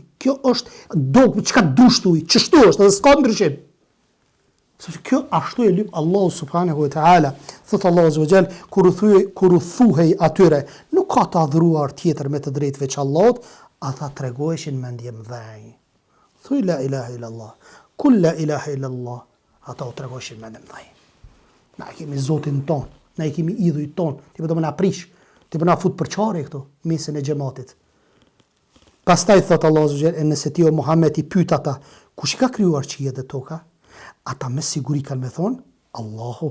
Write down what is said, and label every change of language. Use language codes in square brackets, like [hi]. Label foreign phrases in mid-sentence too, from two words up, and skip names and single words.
[sq] Kjo është dogm, çka dush tu, ç'shtu është, edhe s'ka ndryshim. Sepse kjo ashtu e lyp Allahu [ar] سبحانه وتعالى. [sq] Thot Allahu [ar] عز وجل [sq] kur u thuhej atyre, nuk ka të adhuruar tjetër me të drejtë veç Allahut, ata tregoheshin me ndjem dhënj. [ar] Thuaj لا إله إلا الله. قل لا إله إلا الله. [sq] Ata u tregoheshin me ndjem dhënj. Na kemi Zotin ton, na i kemi idhujt ton, ti do më na prish, ti po na fut për çare këtu, mesën e xhamatit. Pastaj thot Allahu [ar] عز وجل, [sq] nëse ti o Muhammed i pyet ata, kush i ka krijuar qiellin dhe toka? Ata me siguri kanë me thonë, Allahu.